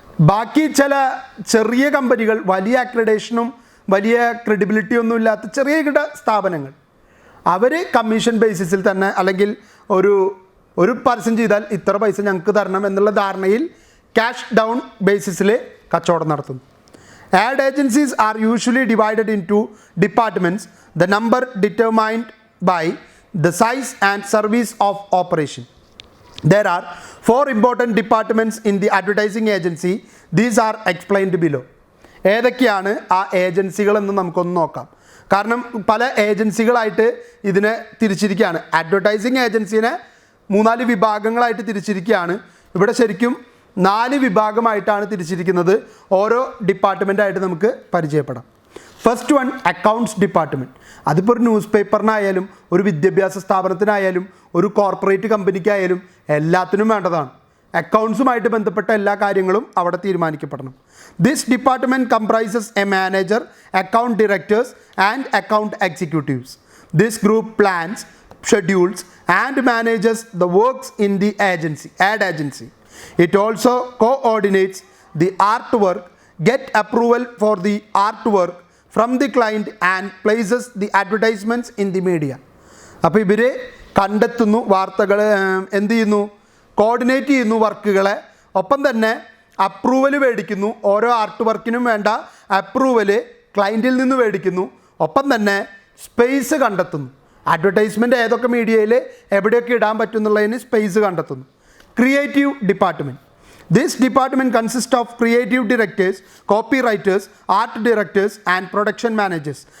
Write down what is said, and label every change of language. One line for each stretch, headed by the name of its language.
Malayalam: ബാക്കി ചില ചെറിയ കമ്പനികൾ, വലിയ അക്രഡേഷനും വലിയ ക്രെഡിബിലിറ്റി ഒന്നും ഇല്ലാത്ത ചെറിയ സ്ഥാപനങ്ങൾ, അവർ കമ്മീഷൻ ബേസിസിൽ തന്നെ അല്ലെങ്കിൽ ഒരു പരസ്യം ചെയ്താൽ ഇത്ര പൈസ ഞങ്ങൾക്ക് തരണം എന്നുള്ള ധാരണയിൽ ക്യാഷ് ഡൗൺ ബേസിസിൽ കച്ചവടം നടത്തുന്നു.
English: Ad agencies are usually divided into departments, the number determined by the size and service of operation. There are 4 important departments in the advertising agency. These are explained below.
Malayalam: ഏതൊക്കെയാണ് ആ ഏജൻസികളെന്ന് നമുക്കൊന്ന് നോക്കാം. കാരണം പല ഏജൻസികളായിട്ട് ഇതിനെ തിരിച്ചിരിക്കുകയാണ്. Advertising ഏജൻസിനെ 3-4 വിഭാഗങ്ങളായിട്ട് തിരിച്ചിരിക്കുകയാണ്. ഇവിടെ ശരിക്കും 4 വിഭാഗമായിട്ടാണ് തിരിച്ചിരിക്കുന്നത്. ഓരോ ഡിപ്പാർട്ട്മെൻറ്റായിട്ട് നമുക്ക് പരിചയപ്പെടാം.
English: first one,
Malayalam: accounts department. അതിപ്പോൾ ഒരു ന്യൂസ് പേപ്പറിനായാലും ഒരു വിദ്യാഭ്യാസ സ്ഥാപനത്തിനായാലും ഒരു കോർപ്പറേറ്റ് കമ്പനിക്കായാലും എല്ലാത്തിനും വേണ്ടതാണ്. അക്കൗണ്ട്സുമായിട്ട് ബന്ധപ്പെട്ട എല്ലാ കാര്യങ്ങളും അവിടെ തീരുമാനിക്കപ്പെടണം.
English: This department comprises a manager, account directors and account executives. This group plans, schedules and manages the works in the agency, ad agency. It also coordinates the artwork, get approval for the artwork from the client and places the advertisements in the media.
Malayalam: അപ്പോൾ ഇവർ കണ്ടെത്തുന്നു, വാർത്തകൾ എന്ത് ചെയ്യുന്നു, coordinate ചെയ്യുന്നു വർക്കുകളെ, ഒപ്പം തന്നെ approval മേടിക്കുന്നു. ഓരോ ആർട്ട് വർക്കിനും വേണ്ട അപ്രൂവൽ ക്ലയൻറ്റിൽ നിന്ന് മേടിക്കുന്നു. ഒപ്പം തന്നെ സ്പേസ് കണ്ടെത്തുന്നു. അഡ്വർടൈസ്മെൻറ്റ് ഏതൊക്കെ മീഡിയയിൽ എവിടെയൊക്കെ ഇടാൻ പറ്റുന്നുള്ളതിന് സ്പേസ് കണ്ടെത്തുന്നു.
English: Creative department. This department consists of creative directors, copywriters, art directors and production managers.